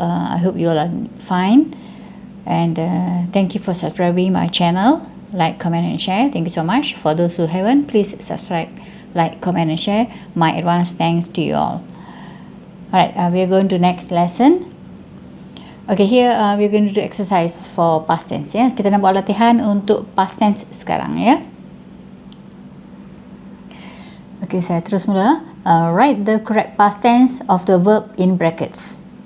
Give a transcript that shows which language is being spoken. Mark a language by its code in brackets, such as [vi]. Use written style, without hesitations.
[en] I hope you all are fine. And thank you for subscribing my channel. Like, comment and share. Thank you so much. For those who haven't, please subscribe, like, comment and share. My advance thanks to you all. Alright, we are going to next lesson. Okay, here we are going to do exercise for past tense ya. [ms] Kita nak buat latihan untuk past tense sekarang ya. Okay, saya terus mula. [en] Write the correct past tense of the verb in brackets.